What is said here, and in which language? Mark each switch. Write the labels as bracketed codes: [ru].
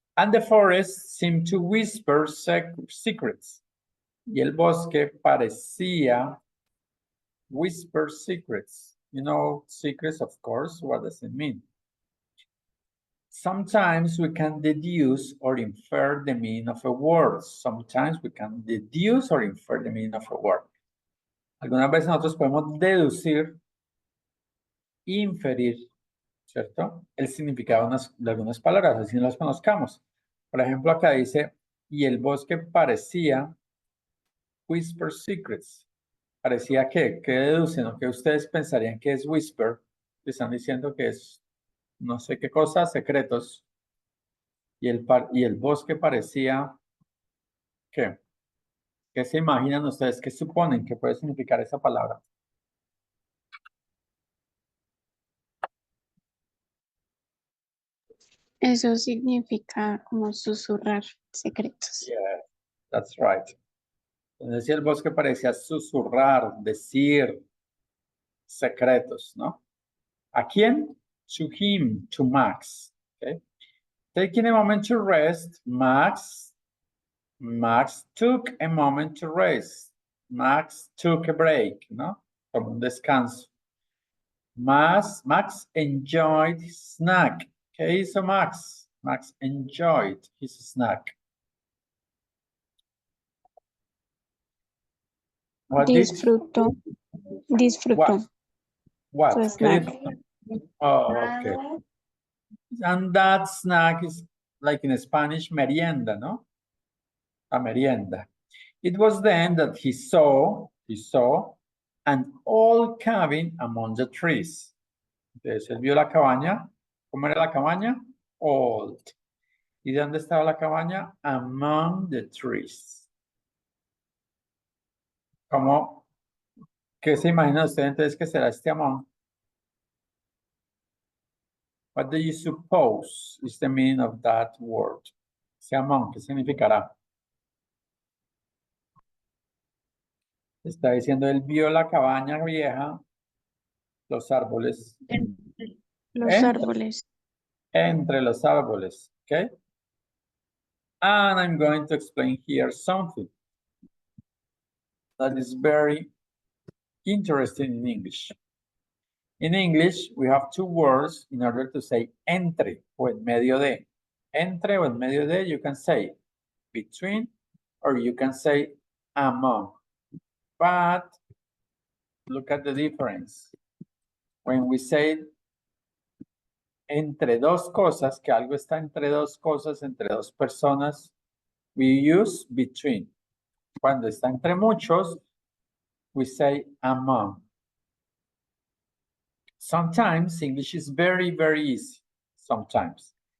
[en] And the forest seemed to whisper secrets. [es] Y el bosque parecía [en] whisper secrets. You know, secrets, of course, what does it mean? Sometimes we can deduce or infer the meaning of a word. Sometimes we can deduce or infer the meaning of a word. [es] Algunas veces nosotros podemos deducir, inferir, ¿cierto? El significado de algunas palabras, así no las conozcamos. Por ejemplo, acá dice, y el bosque parecía [en] whisper secrets. [es] ¿Parecía qué? ¿Qué deducen o qué ustedes pensarían que es whisper? Están diciendo que es no sé qué cosa, secretos. Y el bosque parecía, ¿qué? ¿Qué se imaginan ustedes? ¿Qué suponen que puede significar esa palabra? Eso significa como susurrar secretos. [en] Yeah, that's right. [es] Entonces, si el bosque parecía susurrar, decir secretos, ¿no? ¿A quién? [en] To him, to Max. Okay. Taking a moment to rest, Max took a moment to rest. Max took a break, ¿no? [es] Como un descanso. [en] Max enjoyed his snack. [es] ¿Qué hizo Max? [en] Max enjoyed his snack. What did? [es] Disfrutó. [en] What? [es] Su ¿Qué [en] snack. [es] disfrutó? [en] Oh, okay. And that snack is like in Spanish, merienda, ¿no? A merienda. It was then that he saw an old cabin among the trees. [es] Entonces él vio la cabaña. ¿Cómo era la cabaña? Old. ¿Y dónde estaba la cabaña? [en] Among the trees. [es] ¿Cómo? ¿Qué se imagina usted entonces que será este among? [en] What do you suppose is the meaning of that word? [es] Ese among, ¿qué significará? Está diciendo, él vio la cabaña vieja, los árboles. Los árboles. Entre los árboles, okay? [en] And I'm going to explain here something that is very interesting in English. In English, we have two words in order to say [es] entre o en medio de. Entre o en medio de, [en] you can say between or you can say among. But look at the difference. When we say [es] entre dos cosas, que algo está entre dos cosas, entre dos personas, [en] we use between. [es] Cuando está entre muchos, [en] we say among. Sometimes English is very, very easy. Sometimes.